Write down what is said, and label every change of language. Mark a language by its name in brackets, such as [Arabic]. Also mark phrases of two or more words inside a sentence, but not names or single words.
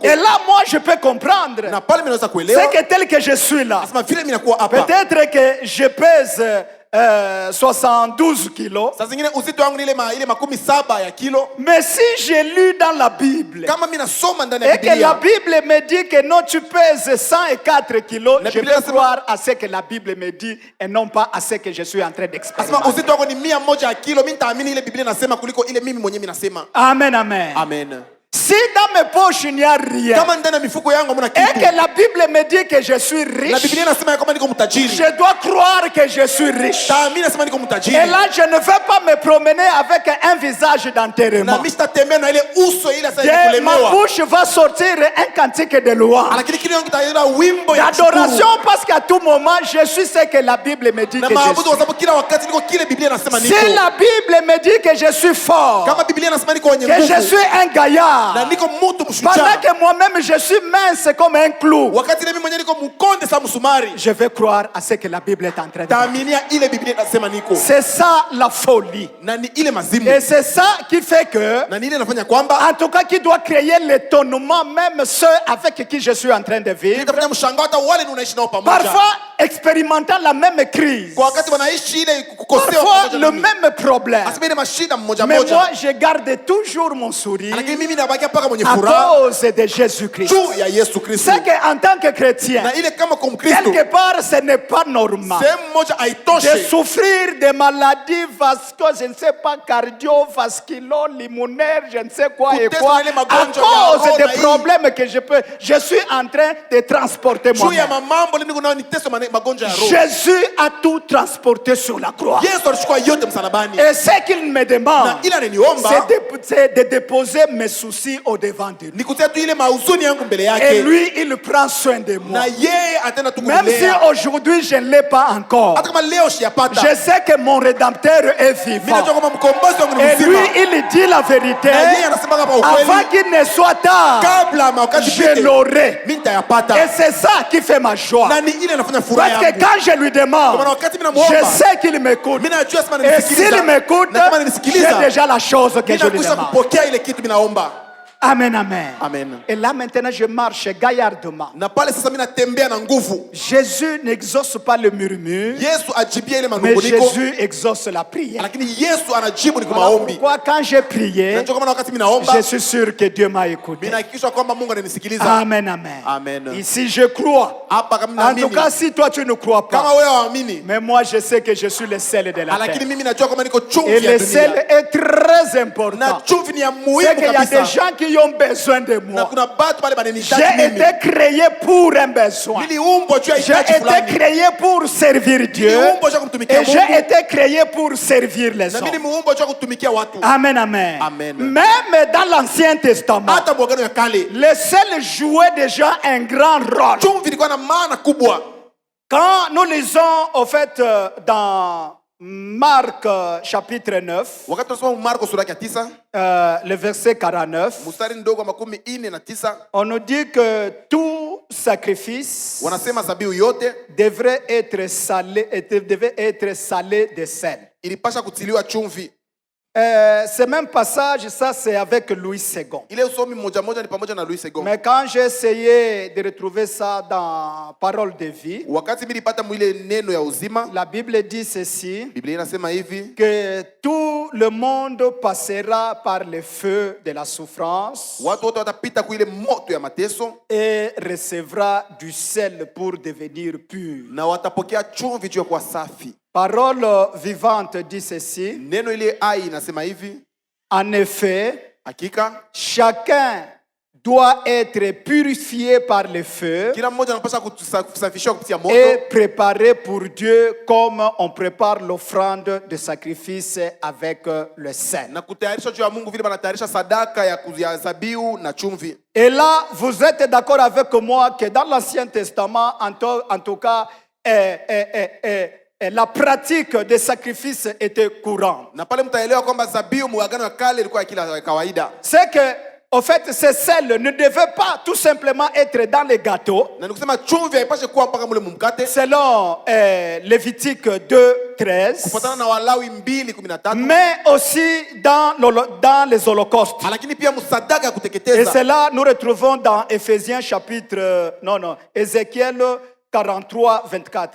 [French] Et là, moi, je peux comprendre. [Swahili] Na pale mimi naweza kuelewa. [French] C'est que tel que je suis là, [Swahili] Asema vile mimi nakuwa hapa. [French] peut-être que je pèse 72 kilos. [Swahili] Saa zingine uzito wangu ni ile makumi 7 ya kilo. [French] Mais si j'ai lu dans la Bible [Swahili] Kama mimi nasoma ndani ya [French] et que la [Swahili] Biblia. [French] Bible me dit que non, tu pèses 104 kilos, La je Bible peux [Swahili] nasema- [French] croire à ce que la Bible me dit et non pas à ce que je suis en train [Swahili] Asema [French] d'expérimenter. [Swahili] uzito wako ni 100 ya kilo. Mimi nitaamini ile Biblia inasema kuliko ile mimi mwenyewe nasema. Amen, amen. Amen. [French] Si dans mes poches il n'y a rien [Swahili] Kama ndani ya mifuko yangu hamna [French] et [Swahili] kitu. [French] que la Bible me dit que je suis [Swahili] Na [French] riche, [Swahili] Biblia inasema ya kwamba niko mtajiri. [French] je dois croire que je suis riche. [Swahili] Taamini nasema niko [French] Et [Swahili] mtajiri. [French] là, je ne vais pas me promener avec un visage [Swahili] Na [French] d'enterrement. [Swahili] mimi sitatembea na ile uso ile sasa [French] De ma [Swahili] kulemewa. [French] bouche va sortir un cantique de louange, [Swahili] Lakini kile yangu itaenda wimbo ya [French] d'adoration, [Swahili] kushukuru. [French] parce qu'à tout moment, je suis ce que la Bible me dit [Swahili] Na [French] que je [Swahili] maabudu kwa [French] suis. [Swahili] sababu kila wakati niko kile Biblia inasema [French] Si [Swahili] niko. [French] la Bible me dit que je suis fort, [Swahili] Kama Biblia inasema niko wenye [French] que je [Swahili] nguvu. [French] suis un [Swahili] Na [French] gaillard, [Swahili] niko mtu [French] pendant [Swahili] mshujaa. [French] que moi-même je suis mince comme un clou, [Swahili] Wakati mimi mwenyewe niko mkonde sa msumari. [French] je vais croire à ce que la Bible est en train de dire. [Swahili] Taaminia ile Biblia inasema niko. [French] C'est ça la folie. [Swahili] Na ni ile mazimu. [French] Et c'est ça qui fait que, [Swahili] Na ni ile inafanya kwamba [French] en tout cas, qui doit créer l'étonnement, même ceux avec qui je suis en train de vivre, [Swahili] itafanya mshangao hata wale unaishi nao pamoja. [French] parfois expérimentant la même crise, [Swahili] Kwa wakati wanaishi ile kukosewa [French] parfois [Swahili] pamoja [French] le [Swahili] na mimi. [French] même problème. [Swahili] Asema ile mashida mmoja [French] Mais moi, [Swahili] mmoja. [French] je garde toujours mon sourire [Swahili] Lakini mimi nabaki mpaka mwenye [French] à [Swahili] furaha [French] cause de Jésus-Christ. [Swahili] juu ya Yesu Kristo. [French] C'est qu'en tant que chrétien, [Swahili] Na ile kama kwa Mkristo [French] quelque part, ce n'est pas normal [Swahili] sehemu moja [French] de [Swahili] haitoshe. [French] souffrir de maladies vasculales, je ne sais pas, cardiovasculo-limonaires, je ne sais quoi et [Swahili] Kuteswa [French] quoi, [Swahili] na ile [French] à [Swahili] magonjwa ya [French] cause [Swahili] roho na [French] des [Swahili] hii. [French] problèmes que je suis en train de transporter [Swahili] Juu ya [French] moi-même. [Swahili] mambo niko nao ni teso magonjwa ya roho. [French] Jésus a tout transporté sur la croix. [Swahili] Yesu alichukua yote msalabani. [French] Et ce qu'il me demande, [Swahili] Na ila ananiomba [French] c'est de déposer mes soucis soucis au-devant de lui. [Swahili] Ni kutia tu ile mahuzuni yangu mbele [French] Et [Swahili] yake. [French] lui, il prend soin de moi. [Swahili] Na yeye atenda tu [French] Même si [Swahili] kunilea. [French] aujourd'hui je ne l'ai pas encore, [Swahili] Hata kama leo siyapata. [French] je sais que mon Rédempteur est [Swahili] Mimi [French] vivant. [Swahili] najua kwamba mkombozi wangu ni [French] Et lui, [Swahili] mzima. [French] il dit la vérité. [Swahili] Na yeye anasema kama [French] Avant [Swahili] ukweli. [French] qu'il ne soit tard, [Swahili] Kabla wakati [French] je [Swahili] pite. [French] l'aurai. [Swahili] Mimi nitayapata. [French] Et c'est ça qui fait ma joie. [Swahili] Na ni ile inafanya furaha [French] Parce que [Swahili] yangu. [French] quand je lui [Swahili] Kwa maana [French] demande, [Swahili] wakati mimi namuomba. [French] je sais qu'il m'écoute. [Swahili] Mimi najua sema [French] Et s'il [Swahili] ananisikiliza. [French] m'écoute, [Swahili] Na kama [French] j'ai [Swahili] ananisikiliza. [French] déjà la chose que [Swahili] Mimi [French] je lui [Swahili] nakwisha [French] demande. [Swahili] kupokea ile kitu mimi naomba. Amen, amen. Amen. [French] Et là maintenant, je marche gaillardement. [Swahili] Na pale sasa mimi natembea na nguvu. [French] Jésus n'exauce pas le murmure, [Swahili] Yesu ajibia ile [French] mais [Swahili] manunguniko. [French] Jésus exauce la prière. [Swahili] Lakini Yesu anajibu ni kwa [French] Voilà [Swahili] maombi. [French] pourquoi quand j'ai prié, [Swahili] Najua kama wakati mimi naomba, [French] je suis sûr que Dieu m'a écouté. [Swahili] mimi nahakikisha kwamba Mungu ananisikiliza. Amen, amen. Amen. [French] Ici, je crois. [Swahili] Hapa kama [French] En tout [Swahili] naamini. [French] cas, si toi tu ne crois [Swahili] Kama [French] pas, [Swahili] wewe haamini. [French] mais moi je sais que je suis le sel de la [Swahili] Lakini [French] terre. [Swahili] mimi najua kwamba niko [French] Et [Swahili] chumvi ya [French] le sel [Swahili] dunia. [French] est très [Swahili] Na [French] important. [Swahili] chumvi ni ya [French] C'est [Swahili] muhimu [French] qu'il y a des [Swahili] kabisa. [French] gens qui ont besoin de [Swahili] Na [French] moi. [Swahili] kuna batu pale bananihitaji [French] J'ai [Swahili] mimi. [French] été créé pour un besoin. [Swahili] Niliumbwa juu ya [French] J'ai [Swahili] hitaji [French] été [Swahili] fulani. [French] créé pour servir Dieu. [Swahili] Niliumbwa juu ya kumtumikia [French] Et j'ai [Swahili] Mungu. [French] été créé pour servir les [Swahili] Na mimi [French] hommes. [Swahili] nimeumbwa juu ya kutumikia watu. Amen, amen. Amen. [French] Même dans l'Ancien Testament, [Swahili] Hata mwagano ya kale. [French] le sel jouait déjà un grand rôle. [Swahili] Chumvi ilikuwa na maana kubwa. [French] Quand nous lisons, au fait, dans Marc chapitre 9, [Swahili] Wakati tunasoma Marko sura ya 9, [French] le verset 49, [Swahili] mstari ndogo wa 49, [French] on nous dit que tout sacrifice [Swahili] wanasema zabihu yote [French] devait être salé de sel. [Swahili] ilipasha kutiliwa chumvi. [French] Ce même passage, ça c'est avec Louis II. [Swahili] Ile usomi moja moja ni pamoja na Louis II. [French] Mais quand j'ai essayé de retrouver ça dans Parole de vie, [Swahili] Wakati mimi nilipata mwile neno ya uzima, [French] la Bible dit ceci, [Swahili] Biblia inasema hivi, [French] que tout le monde passera par le feu de la souffrance [Swahili] watu wote watapita kwa ile moto ya mateso [French] et recevra du sel pour devenir pur. [Swahili] na watapokea chumvi juu ya kuwa safi. [French] Parole vivante dit ceci, [Swahili] Neno ile ai inasema hivi, [French] en effet, [Swahili] hakika [French] chacun doit être purifié par le feu [Swahili] kila mmoja anapaswa kusafishwa kupitia moto [French] et préparé pour Dieu comme on prépare l'offrande de sacrifice avec le sel. [Swahili] na kutayarishwa juu ya Mungu vile banatayarisha sadaka ya zabihu na chumvi. [French] Et là, vous êtes d'accord avec moi que dans l'Ancien Testament, en tout cas, la pratique des sacrifices était courante. [Swahili] Na pale mtaelewa kwamba zabihu muagano ya kale ilikuwa ya kila kawaida. [French] C'est que, au fait, ces sels ne devaient pas tout simplement être dans les gâteaux. [Swahili] Na nikusema chumvi haipashe kuwa mpaka mule mumkate. [French] Selon Lévitique 2:13, [Swahili] Kufuatana na Walawi 2:13. [French] mais aussi dans les holocaustes. [Swahili] Lakini pia msadaka ya [French] Et [Swahili] kuteketeza. [French] cela, nous retrouvons dans Éphésiens chapitre, Ézéchiel 43:24.